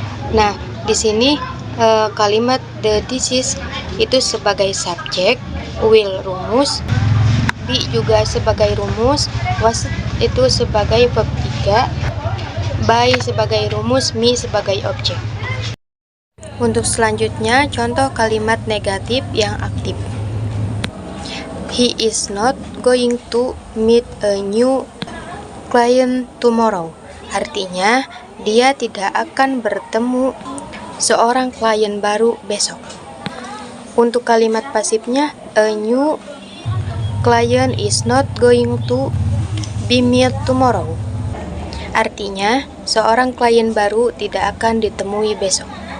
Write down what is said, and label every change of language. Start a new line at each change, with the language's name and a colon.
Indonesian: Nah, di sini kalimat
English: the disease
Indonesian: itu sebagai subjek, will rumus, be juga sebagai rumus, was itu sebagai verb 3, by sebagai rumus, me sebagai objek. Untuk selanjutnya, contoh kalimat negatif yang aktif.
English: He is not going to meet a new client tomorrow.
Indonesian: Artinya, dia tidak akan bertemu seorang klien baru besok. Untuk kalimat pasifnya,
English: a new client is not going to be met tomorrow.
Indonesian: Artinya, seorang klien baru tidak akan ditemui besok.